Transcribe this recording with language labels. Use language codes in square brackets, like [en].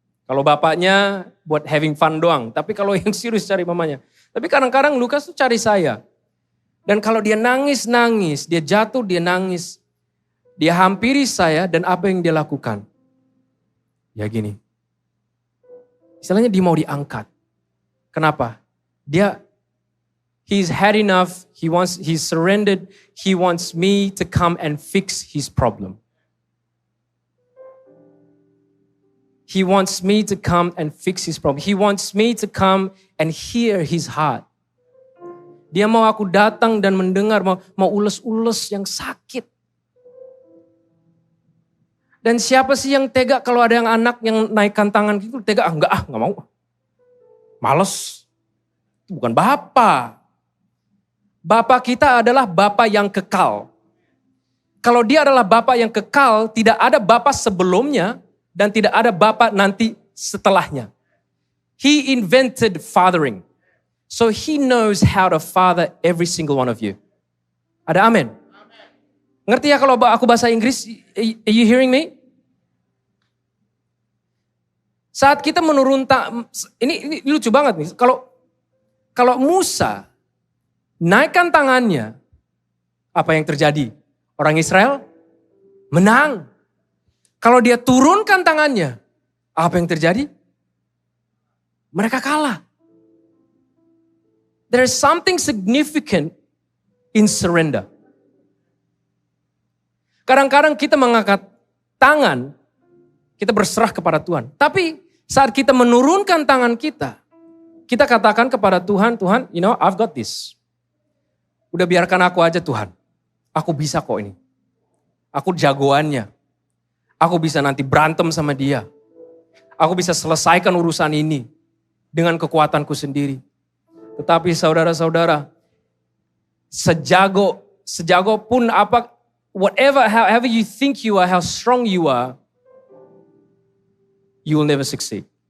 [id] Kalau bapaknya buat [en] having fun [id] doang, tapi kalau yang serius cari mamanya. Tapi kadang-kadang Lukas tuh cari saya. Dan kalau dia nangis-nangis, dia jatuh, dia nangis. Dia hampiri saya dan apa yang dia lakukan? Ya gini. Istilahnya dia mau diangkat. Kenapa? [en] He's had enough, he's surrendered, he wants me to come and fix his problem. He wants me to come and fix his problem. He wants me to come and hear his heart. [id] Dia mau aku datang dan mendengar, mau ules-ules yang sakit. Dan siapa sih yang tega kalau ada yang anak yang naikkan tangan gitu, tega, enggak mau. Males. Itu bukan Bapa. Bapa kita adalah Bapa yang kekal. Kalau dia adalah Bapa yang kekal, tidak ada Bapa sebelumnya dan tidak ada Bapa nanti setelahnya. [en] He invented fathering. So he knows how to father every single one of you. [id] Ada amin? Ngerti ya kalau aku bahasa Inggris? [en] Are you hearing me? [id] Saat kita ini lucu banget nih. Kalau Musa naikkan tangannya, apa yang terjadi? Orang Israel menang. Kalau dia turunkan tangannya, apa yang terjadi? Mereka kalah. [en] There is something significant in surrender. [id] Kadang-kadang kita mengangkat tangan, kita berserah kepada Tuhan. Tapi saat kita menurunkan tangan kita katakan kepada Tuhan, Tuhan, [en] I've got this. [id] Udah biarkan aku aja Tuhan. Aku bisa kok ini. Aku jagoannya. Aku bisa nanti berantem sama dia. Aku bisa selesaikan urusan ini dengan kekuatanku sendiri. Tetapi saudara-saudara, sejago pun [en] however you think you are, how strong you are, you will never succeed.